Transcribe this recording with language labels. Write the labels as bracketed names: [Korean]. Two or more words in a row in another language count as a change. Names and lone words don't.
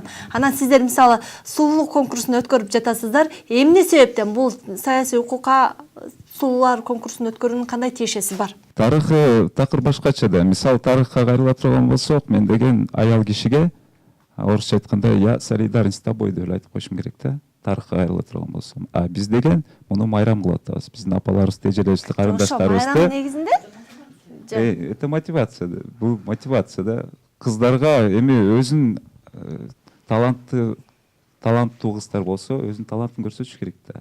[Kyrgyz] Анан сиздер мисалы сулуулук конкурсун өткөрүп жатасыздар. Эмне себептен бул саясий укукка сулуулар конкурсун өткөрүүнүн кандай тиешеси бар? Тарыхы такыр башкача да. Мисалы тарыхка кайрыла турган болсок, мен деген аял кишиге орусча айтканда [Russian] я солидарен с тобой [Kyrgyz] деп айтып коюшум керек да. Тарыхка кайрыла турган болсом. А биз деген муну майрам кылып атабыз. Биздин апаларыбызды, эжелерибизди, карындаштарыбызды. Майрам негизинде? [Russian] Это мотивация. [Kyrgyz] Бул мотивация да. Кыздарга эми өзүн таланттуу кыздар болсо, өзүнүн талантын көрсөтүш керек да.